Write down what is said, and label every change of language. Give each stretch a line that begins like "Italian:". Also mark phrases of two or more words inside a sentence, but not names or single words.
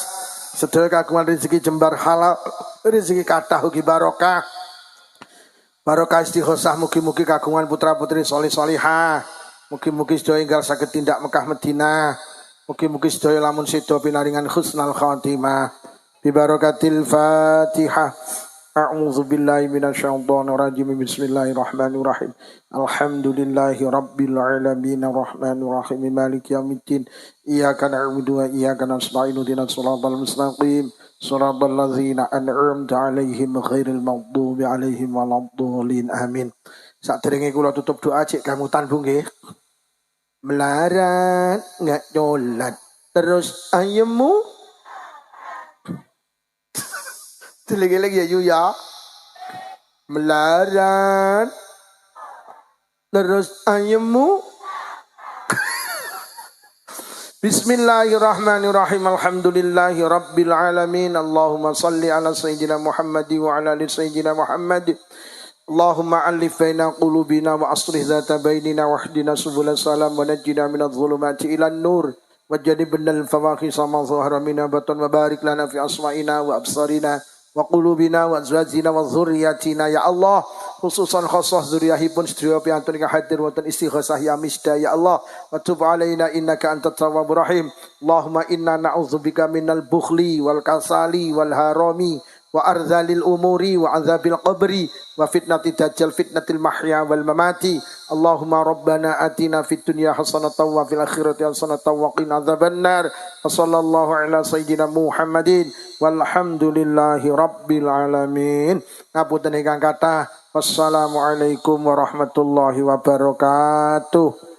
Javanese: Sedaya kagungan rezeki jembar halal, rezeki kathah ugi barokah. Barokah istighosah mugi-mugi kagungan putra-putri solih solihah. Mugi-mugi sedaya ingkang saged tindak Mekah Madinah. Mugi-mugi sedaya lamun sedo pinaringan
Arabic: حسن الخاتمة. ببركة الفاتحة. أعوذ بالله من الشيطان الرجيم. بسم الله الرحمن الرحيم. الحمد لله رب العالمين الرحمن الرحيم مالك يوم الدين. إياك نعبد وإياك نستعين اهدنا الصراط المستقيم. صراط الذين أنعمت عليهم غير المغضوب عليهم ولا الضالين. آمين.
Javanese: Saderenge kula tutup doa cek kangutan Bu nggih. Melarat nggak nyolat terus ayemu lagi-lagi ya yu ya. Melarat terus ayemu.
Arabic: بسم الله الرحمن الرحيم. الحمد لله رب العالمين. اللهم صل على سيدنا محمد وعلى آل سيدنا محمد. اللهم ألف بين قلوبنا وأصلح ذات بيننا واهدنا سبل السلام ونجنا من الظلمات إلى النور وجنبنا الفواحش ما ظهر منها بطن وبارك لنا في أسماعنا وأبصارنا وقلوبنا وأزواجنا وذرياتنا يا الله، خصوصا خصوص
Javanese: dzurriyyahipun sedaya piantun ingkang hadir wonten istighosah
Arabic: يا مسدا يا الله، وتب علينا إنك أنت التواب الرحيم. اللهم إنا نعوذ بك من البخل والكسل والهرم وأرذل العمر وعذاب القبر وفتنة الدجال فتنة المحيا والممات. اللهم ربنا آتنا في الدنيا حسنة وفي الآخرة حسنة وقنا عذاب النار. وصلى الله على سيدنا محمد والحمد لله رب العالمين.
Javanese: Ngapunten ingkang kathah.
Arabic: والسلام عليكم ورحمة الله وبركاته.